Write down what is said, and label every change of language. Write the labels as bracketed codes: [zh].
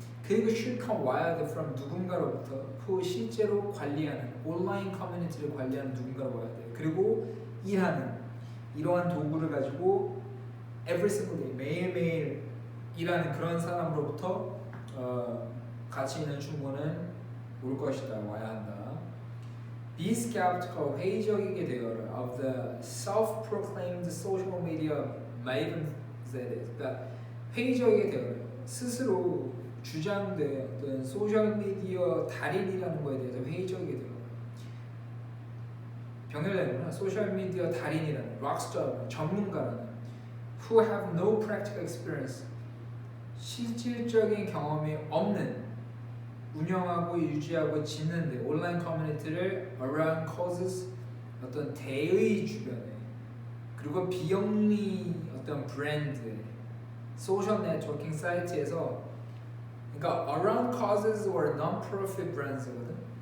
[ko] 그리고 [en] should come [ko] 와야 돼 from 누군가로부터 그 실제로 관리하는 온라인 커뮤니티를 관리하는 누군가로 와야 돼. 그리고 일하는 이러한 도구를 가지고 [en] every single day [ko] 매일매일 일하는 그런 사람으로부터 가치 있는 충고는 올 것이다. 와야 한다. [en] Be skeptical, [ko] 회의적이게 되어라 [en] of the self-proclaimed social media mavens. [ko] 그러니까 회의적이게 되어라. 스스로 주장된 어떤 소셜 미디어 달인이라는 거에 대해서 회의적이게 되어라. 병렬되는구나. 소셜 미디어 달인이라는 락스터 전문가라는 [en] who have no practical experience [ko] 실질적인 경험이 없는 운영하고 유지하고 짓는데 온라인 커뮤니티를 [en] around causes [ko] 어떤 대의 주변에 그리고 비영리 어떤 브랜드 소셜 네트워킹 사이트에서 그러니까 [en] around causes or non-profit brands [ko] 거든.